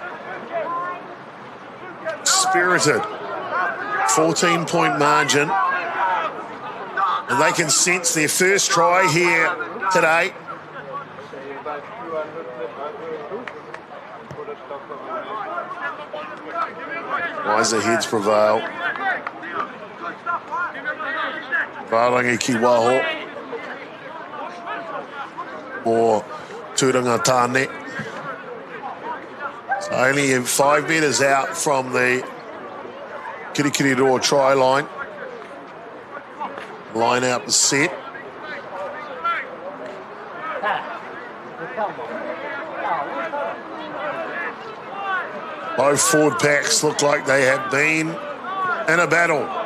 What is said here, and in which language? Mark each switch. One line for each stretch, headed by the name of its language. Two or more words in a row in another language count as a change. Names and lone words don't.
English: Spirited. 14-point margin. And they can sense their first try here today. Wiser heads prevail.
Māori: Tauranga ki waho. Or Tauranga tāne.
English: So only 5 metres out from the Kirikiriroa try line. Line out the set. Both forward packs look like they have been in a battle.